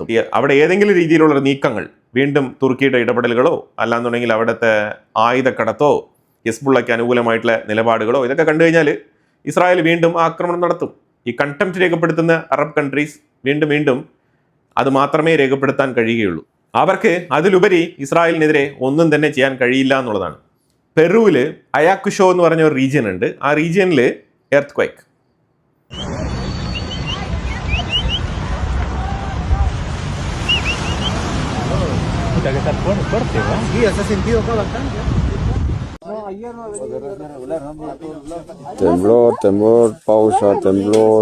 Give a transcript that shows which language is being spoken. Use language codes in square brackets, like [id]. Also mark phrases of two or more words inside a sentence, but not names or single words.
[ml] അവിടെ ഏതെങ്കിലും രീതിയിലുള്ള നീക്കങ്ങൾ, വീണ്ടും തുർക്കിയുടെ ഇടപെടലുകളോ അല്ലാന്നുണ്ടെങ്കിൽ അവിടുത്തെ ആയുധക്കടത്തോ ഹിസ്ബുള്ളയ്ക്ക് അനുകൂലമായിട്ടുള്ള നിലപാടുകളോ ഇതൊക്കെ കണ്ടു കഴിഞ്ഞാൽ ഇസ്രായേൽ വീണ്ടും ആക്രമണം നടത്തും. ഈ കൺടെംപ്റ്റ് രേഖപ്പെടുത്തുന്ന [en] Arab countries [ml] വീണ്ടും അത് മാത്രമേ രേഖപ്പെടുത്താൻ കഴിയുകയുള്ളൂ. അവർക്ക് അതിലുപരി ഇസ്രായേലിനെതിരെ ഒന്നും തന്നെ ചെയ്യാൻ കഴിയില്ല എന്നുള്ളതാണ്. പെറുവിൽ അയാക്കുഷോ എന്ന് പറഞ്ഞ ഒരു റീജിയൻ ഉണ്ട്. ആ റീജിയനിൽ എർത്ത് ക്വൈക്ക്. [es] Que estar fuerte, ¿no? Sí, se ha sentido acá bastante. Temblor, pausa, temblor.